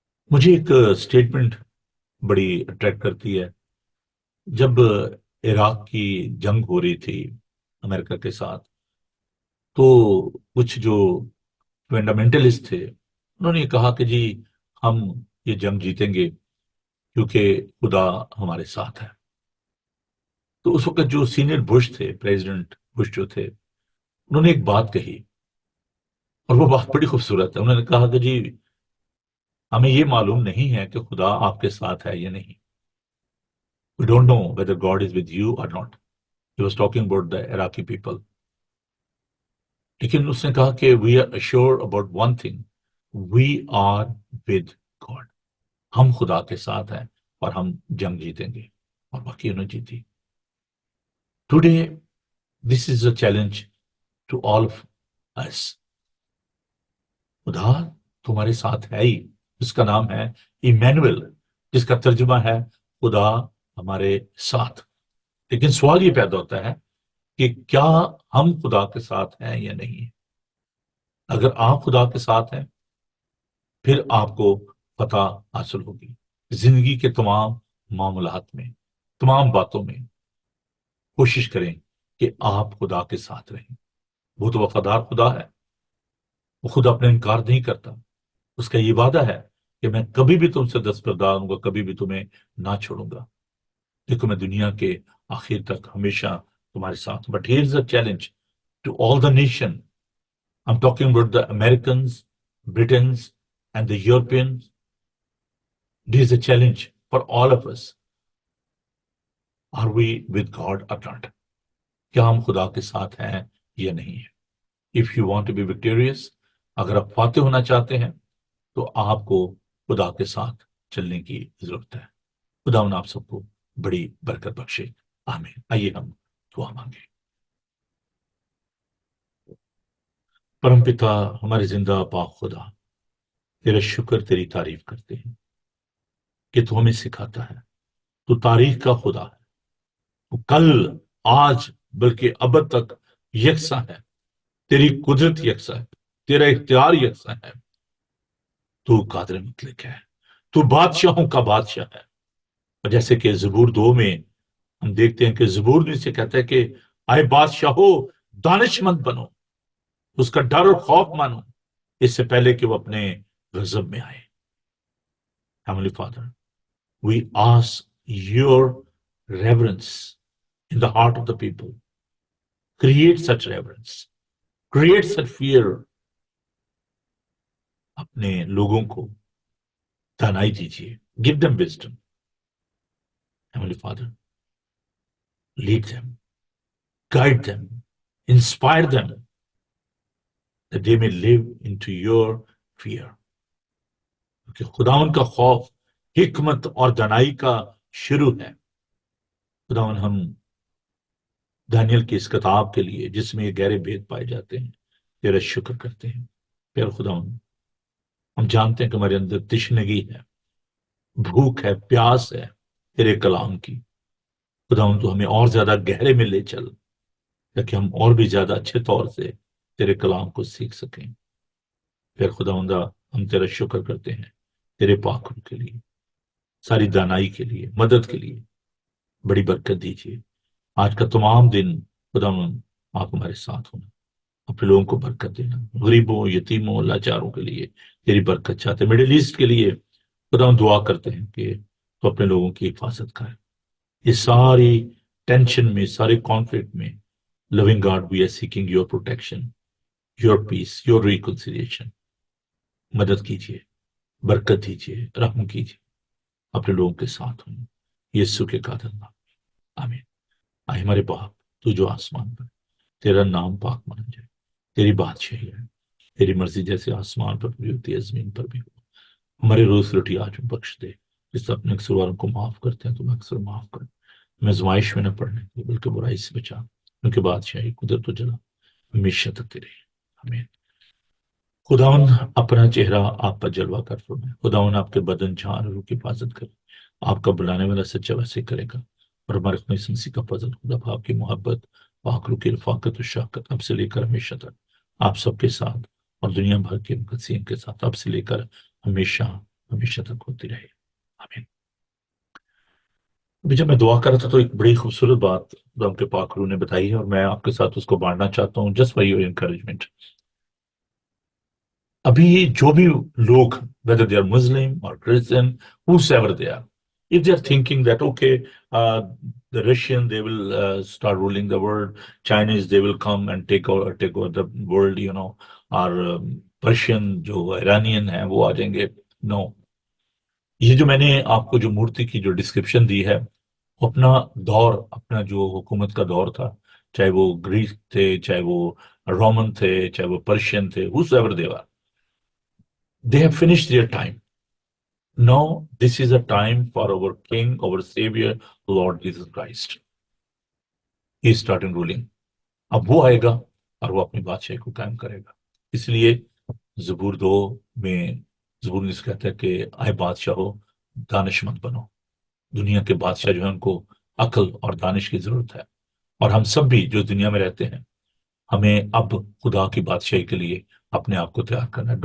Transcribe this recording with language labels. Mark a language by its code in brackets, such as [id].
[ur] مجھے ایک سٹیٹمنٹ بڑی اٹریکٹ کرتی ہے۔ جب عراق کی جنگ ہو رہی تھی امریکہ کے ساتھ، تو کچھ جو فنڈامنٹلسٹ تھے انہوں نے یہ کہا کہ جی ہم یہ جنگ جیتیں گے کیونکہ خدا ہمارے ساتھ ہے۔ تو اس وقت جو سینئر بش تھے، پریزیڈنٹ بش جو تھے، انہوں نے ایک بات کہی، اور وہ بات بڑی خوبصورت ہے۔ انہوں نے کہا کہ جی ہمیں یہ معلوم نہیں ہے کہ خدا آپ کے ساتھ ہے یا نہیں. [en] We don't know whether God is with you or not. He was talking about the Iraqi people. [ur] لیکن اس نے کہا کہ [en] we are assured about one thing. We are with God. [ur] ہم خدا کے ساتھ ہیں اور ہم جنگ جیتیں گے. اور باقی انہوں نے جیتی. [en] Today, this is a challenge to all of us. [ur] خدا تمہارے ساتھ ہے ہی، جس کا نام ہے ایمینویل، جس کا ترجمہ ہے خدا ہمارے ساتھ. لیکن سوال یہ پیدا ہوتا ہے کہ کیا ہم خدا کے ساتھ ہیں یا نہیں. اگر آپ خدا کے ساتھ ہیں پھر آپ کو فتح حاصل ہوگی زندگی کے تمام معاملات میں، تمام باتوں میں. کوشش کریں کہ آپ خدا کے ساتھ رہیں. وہ تو وفادار خدا ہے، وہ خود اپنا انکار نہیں کرتا. اس کا یہ وعدہ ہے کہ میں کبھی بھی تم سے دستبردار ہوں گا، کبھی بھی تمہیں نہ چھوڑوں گا. دیکھو میں دنیا کے آخر تک ہمیشہ تمہارے ساتھ. [en] But here is a challenge to all the nation. I'm talking about the Americans, Britons, and the Europeans. This is a challenge for all of us. Are we with God or not? [ur] کیا ہم خدا کے ساتھ ہیں یا نہیں ہیں؟ [en] If you want to be victorious, [ur] اگر آپ فاتح ہونا چاہتے ہیں تو آپ کو خدا کے ساتھ چلنے کی ضرورت ہے. خدا ان آپ سب کو بڑی برکت بخشے. آمین. آئیے ہم دعا مانگیں. پرم پتا ہمارے زندہ پاک خدا، تیرا شکر، تیری تعریف کرتے ہیں کہ تو ہمیں سکھاتا ہے. تو تاریخ کا خدا ہے. تو کل، آج، بلکہ ابد تک یکساں ہے. تیری قدرت یکساں ہے، تیرا اختیار یکساں ہے. تو قادر مطلق ہے، تو بادشاہوں کا بادشاہ ہے. اور جیسے کہ زبور 2 میں ہم دیکھتے ہیں کہ زبور نے سے کہتا ہے کہ آئے بادشاہو دانش مند بنو، اس کا ڈر اور خوف مانو اس سے پہلے کہ وہ اپنے غضب میں آئے. [en] Heavenly Father, we ask your reverence in the heart of the people. Create such reverence. Create such fear. [ur] اپنے لوگوں کو دانائی دیجیے. [en] Give them wisdom. Heavenly Father, lead them, guide them, inspire them, that they may live into your fear. [ur] کیونکہ خداون کا خوف حکمت اور دانائی کا شروع ہے. خداون ہم دانیل کی اس کتاب کے لیے جس میں یہ گہرے بھید پائے جاتے ہیں تیرا شکر کرتے ہیں. پھر خداون ہم جانتے ہیں کہ ہمارے اندر تشنگی ہے، بھوک ہے، پیاس ہے تیرے کلام کی. خداون تو ہمیں اور زیادہ گہرے میں لے چل تاکہ ہم اور بھی زیادہ اچھے طور سے تیرے کلام کو سیکھ سکیں. پھر خداوندہ ہم تیرا شکر کرتے ہیں تیرے پاک روح کے لیے، ساری دانائی کے لیے، مدد کے لیے. بڑی برکت دیجیے. آج کا تمام دن خداوند آپ ہمارے ساتھ ہونا، اپنے لوگوں کو برکت دینا. غریبوں، یتیموں، لاچاروں کے لیے تیری برکت چاہتے ہیں. مڈل ایسٹ کے لیے خداوند دعا کرتے ہیں کہ تو اپنے لوگوں کی حفاظت کرے. یہ ساری ٹینشن میں، سارے کانفلکٹ میں [en] loving God, we are seeking your protection, your peace, your reconciliation. [ur] مدد کیجیے، برکت دیجیے، رحم کیجیے. اپنے لوگوں کے ساتھ ہوں یسوع کے قادر نام میں. آمین. آئے ہمارے باپ تو جو آسمان پر، تیرا نام پاک مانا جائے. تیری بادشاہی ہے، تیری مرضی جیسے آسمان پر بھی ہوتی ہے زمین پر بھی ہو. ہمارے روز روٹی آج ہم بخش دے. جس طرح اپنے قصورواروں کو معاف کرتے ہیں تو میں اکثر معاف کر. ہمیں آزمائش میں نہ پڑنے دے بلکہ برائی سے بچا، کیونکہ بادشاہی، قدرت و جلال ہمیشہ تک تیرے. آمین. خداون اپنا چہرہ آپ پر جلوہ کر فرمائے. خداون آپ کے بدن، جان اور روح کی حفاظت کرے. آپ کا بلانے والا سچا ویسے کرے گا. اور ہمارے خدا یسوع مسیح کا فضل، خدا باپ کی محبت، پاک روح کی رفاقت و شفقت اب سے لے کر ہمیشہ تک آپ سب کے ساتھ اور دنیا بھر کے مقدسین کے ساتھ اب سے لے کر ہمیشہ ہمیشہ تک ہوتی رہے. آمین. ابھی جب میں دعا کر رہا تھا تو ایک بڑی خوبصورت بات خدا کے پاک روح نے بتائی ہے اور میں آپ کے ساتھ اس کو بانٹنا چاہتا ہوں. [en] Just for your encouragement. [ur] ابھی جو بھی لوگ [en] whether they are Muslim or Christian, whosoever they are, if they are thinking that okay, the Russian they will start ruling the world, Chinese they will come and take over the world, or Persian جو Iranian [ur] ہیں وہ آ جائیں گے. [en] No, [ur] یہ جو میں نے آپ کو جو مورتی کی جو ڈسکرپشن دی ہے، وہ اپنا دور، اپنا جو حکومت کا دور تھا، چاہے وہ گریک تھے، چاہے وہ رومن تھے، چاہے وہ پرشین تھے، [en] whosoever they were, they have finished their time. Now this is a time for our King, our Savior, Lord Jesus Christ. He is starting ruling. [ur] اب وہ آئے گا اور وہ اپنی بادشاہی کو قائم کرے گا. اس لیے زبور 2 میں زبور نے کہتا ہے کہ آئے بادشاہ ہو، دانش مند بنو. دنیا کے بادشاہ جو ہیں ان کو عقل اور دانش کی ضرورت ہے، اور ہم سب بھی جو دنیا میں رہتے ہیں، ہمیں اب خدا کی بادشاہی کے لیے اپنے آپ کو تیار کرنا ہے.